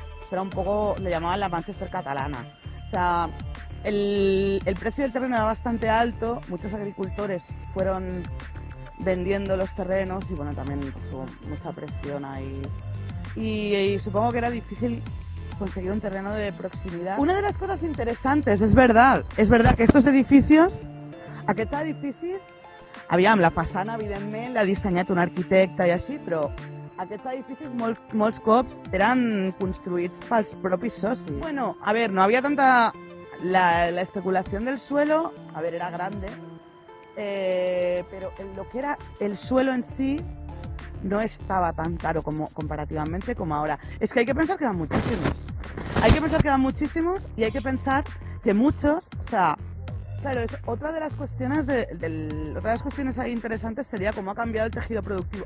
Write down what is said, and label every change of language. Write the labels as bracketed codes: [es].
[es] Era un poco, le llamaban la Manchester catalana. O sea, el precio del terreno era bastante alto, muchos agricultores fueron vendiendo los terrenos y bueno, también pues, hubo mucha presión ahí. Y supongo que era difícil conseguir un terreno de proximidad. Una de las cosas interesantes, es verdad que estos edificios, [ca] aquests edificis, aviam, la façana evidentment l'ha dissenyat un arquitecte i així, però aquests edificis molts cops eren construïts pels propis socis. [es] Bueno, a ver, no había tanta... La especulación del suelo, a ver, era grande, pero lo que era el suelo en sí no estaba tan caro comparativamente como ahora. Es que hay que pensar que eran muchísimos. Hay que pensar que eran muchísimos y hay que pensar que muchos, o sea, claro, es otra de las cuestiones otra de las cuestiones ahí interesantes sería cómo ha cambiado el tejido productivo.